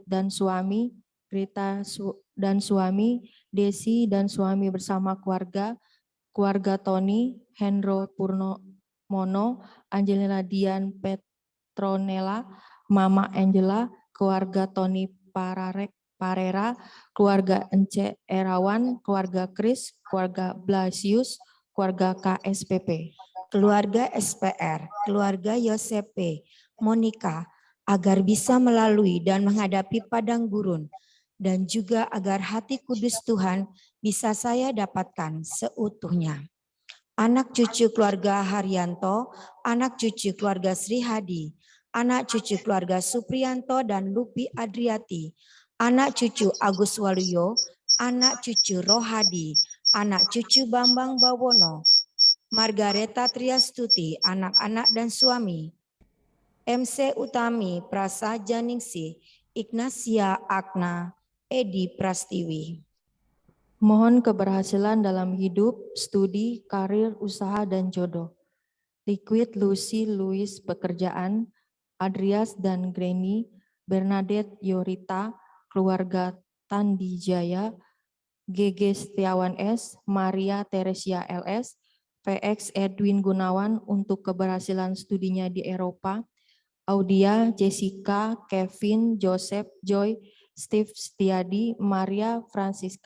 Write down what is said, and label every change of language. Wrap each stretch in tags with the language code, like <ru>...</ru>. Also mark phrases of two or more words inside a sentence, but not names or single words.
<id>dan suami, Rita dan suami, Desi dan suami bersama keluarga, keluarga Tony, Hendro Purnomono, Angelina Dian Petronella, Mama Angela, keluarga Tony Parera, keluarga Ence Erawan, keluarga Kris, keluarga Blasius, keluarga KSPP. Keluarga SPR, keluarga Yosepe, Monica, agar bisa melalui dan menghadapi padang gurun, dan juga agar hati kudus Tuhan bisa saya dapatkan seutuhnya. Anak cucu keluarga Haryanto, anak cucu keluarga Sri Hadi, anak cucu keluarga Supriyanto dan Lupi Adriati, anak cucu Agus Waluyo, anak cucu Rohadi, anak cucu Bambang Bawono, Margareta Triastuti, anak-anak dan suami, MC Utami Prasaja Ningsih, Ignasia Agna, Edi Prastiwi. Mohon keberhasilan dalam hidup, studi, karir, usaha, dan jodoh. Liquid Lucy Louis pekerjaan, Adrias dan Greni, Bernadette Yorita, keluarga Tandi Jaya, GG Setiawan S, Maria Teresia LS, VX Edwin Gunawan untuk keberhasilan studinya di Eropa, Audia, Jessica, Kevin, Joseph, Joy, Steve Setiadi, Maria Francisca.</id>